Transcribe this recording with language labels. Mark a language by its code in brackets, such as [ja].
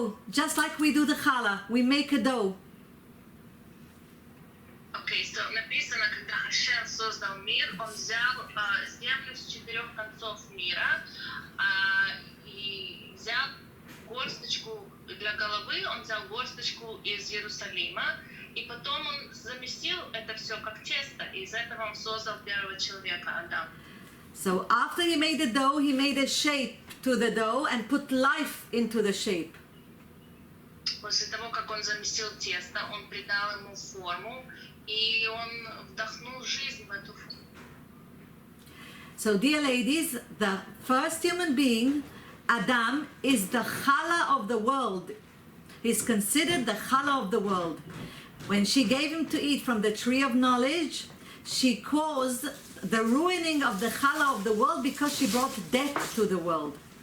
[en] Just like we do the challah, we make a dough. [ru] Окей, so написано, когда Хашем создал мир, он взял землю с 4 концов мира и взял горсточку для головы, он взял горсточку из Иерусалима, и потом он замесил это все как тесто, и из этого он создал первого человека, Адам. [en] So after he made the dough, he made a shape to the dough and put life into the shape. [ru] После того, как он замесил тесто, он придал ему форму, и он вдохнул жизнь в эту форму. [en] So dear ladies, the first human being, Adam, is the challah of the world. He's considered the challah of the world. When she gave him to eat from the tree of knowledge, she caused the ruining of the challah of the world because she brought death to the world.